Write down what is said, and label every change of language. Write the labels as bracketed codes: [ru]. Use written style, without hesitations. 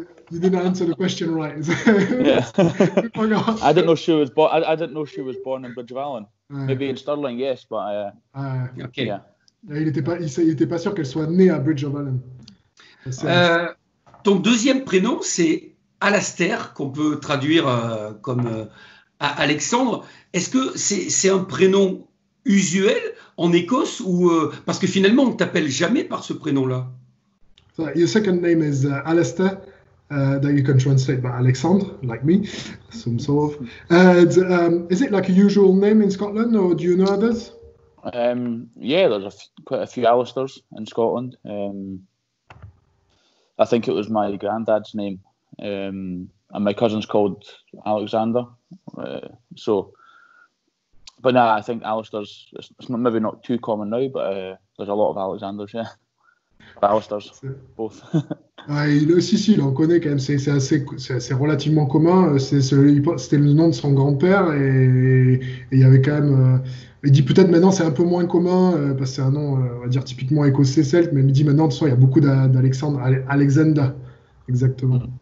[en] you didn't answer the question right. Yeah. I didn't know she was born. I didn't know she was born in Bridge of Allan. Maybe in Stirling, yes, but okay. yeah. [fr] Il était pas sûr qu'elle soit née à Bridge of Allan. Ton deuxième prénom, c'est Alastair, qu'on peut traduire comme Alexandre. Est-ce que c'est un prénom usuel en Écosse ou parce que finalement on ne t'appelle jamais par ce prénom-là? [en] So your second name is Alastair, that you can translate by Alexandre, like me, some sort of. And is it like a usual name in Scotland, or do you know others? Yeah, there's quite a few Alistairs in Scotland. I think it was my granddad's name, and my cousin's called Alexander. But I think Alistairs, it's maybe not too common now, but there's a lot of Alexanders, yeah. Alistairs, both. [fr] Il en connaît quand même, c'est relativement commun. C'était le nom de son grand-père et il y avait quand même. Il dit peut-être maintenant c'est un peu moins commun parce que c'est un nom, on va dire typiquement écossais celte, mais il dit maintenant de toute façon il y a beaucoup d'Alexandre, Alexander, exactement.